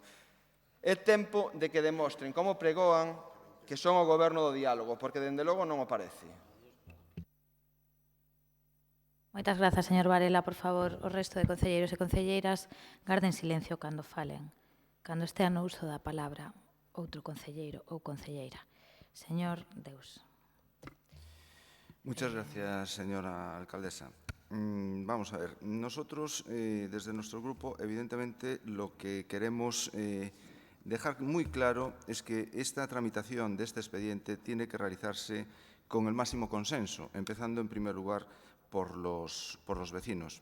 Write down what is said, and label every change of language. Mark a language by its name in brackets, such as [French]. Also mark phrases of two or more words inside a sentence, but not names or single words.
[Galician] É tempo de que demostren como pregoan que son o goberno do diálogo, porque dende logo non o parece. Moitas grazas, señor Varela. Por favor, o resto de concelleiros e concelleiras garden silencio cando falen, cando estea no uso da palabra outro concelleiro ou concelleira. Señor Deus. [Spanish] Muchas gracias, señora alcaldesa. Vamos a ver, nosotros desde nuestro grupo, evidentemente, lo que queremos dejar muy claro es que esta tramitación de este expediente tiene que realizarse con el máximo consenso, empezando en primer lugar por los vecinos.